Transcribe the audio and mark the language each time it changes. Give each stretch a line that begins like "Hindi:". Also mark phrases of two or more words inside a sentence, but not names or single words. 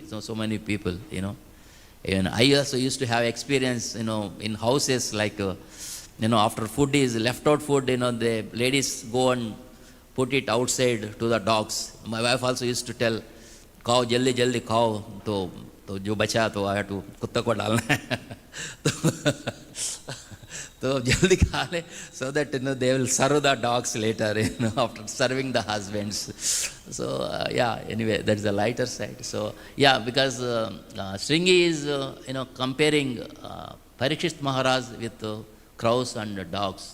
English: So many people, Even I also used to have experience, in houses like, after food is left out food, the ladies go and put it outside to the dogs. My wife also used to tell,
Hindi: "खाओ, जल्दी खाओ, तो जो बचा तो
English: I have to
Hindi: कुत्ता को डालना है."
English: So
Hindi: जल्दी खा ले,
English: so that they will serve the dogs later, after serving the husbands. So yeah, anyway, that's the lighter side. So yeah, because Sringi is comparing Pariksit Maharaj with crows and dogs.